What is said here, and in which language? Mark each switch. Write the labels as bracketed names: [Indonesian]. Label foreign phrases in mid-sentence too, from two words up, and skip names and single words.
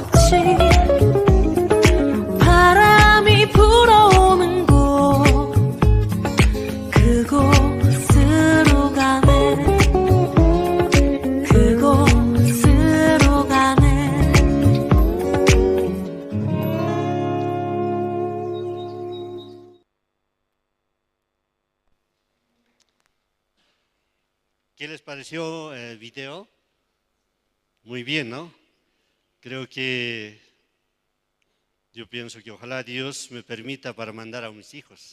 [Korean] 곳이 바람이 불어오는 곳 그곳으로 가네 그곳으로 가네 [Spanish] ¿Qué les pareció el video? Muy bien, ¿no? Creo que yo pienso que ojalá Dios me permita para mandar a mis hijos.